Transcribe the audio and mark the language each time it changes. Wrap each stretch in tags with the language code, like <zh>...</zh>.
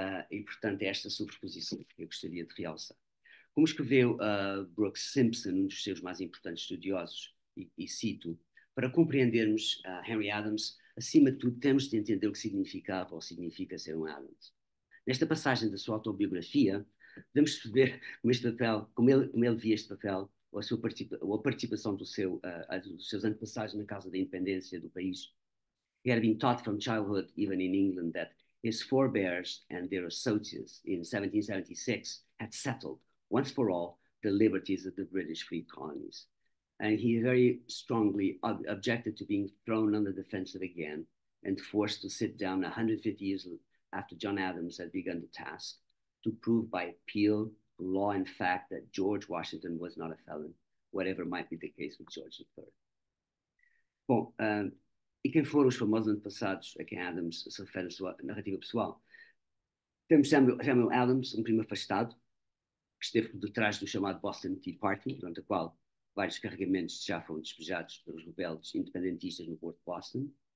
<pt>E, portanto, é esta sobreposição que eu gostaria de realçar. Como escreveu Brooks Simpson, um dos seus mais importantes estudiosos, e cito, para compreendermos Henry Adams, acima de tudo temos de entender o que significava ou significa ser um Adams. Nesta passagem da sua autobiografia, podemos perceber como ele via este papel, ou a participação dos seus antepassados na causa da independência do país.</pt> <en>He had been taught from childhood, even in England, that his forebears and their associates in 1776 had settled, once for all, the liberties of the British free colonies. and he very strongly objected to being thrown on the defensive again and forced to sit down 150 years after John Adams had begun the task to prove by appeal, law, and fact that George Washington was not a felon, whatever might be the case with George III.</en> <pt>Bom, e quem foram os famosos antepassados a quem Adams se refere na sua narrativa pessoal? Temos Samuel Adams, um primo afastado, que esteve por detrás do chamado Boston Tea Party, durante a qual vários carregamentos já foram despejados pelos rebeldes independentistas no Porto de Boston.</pt>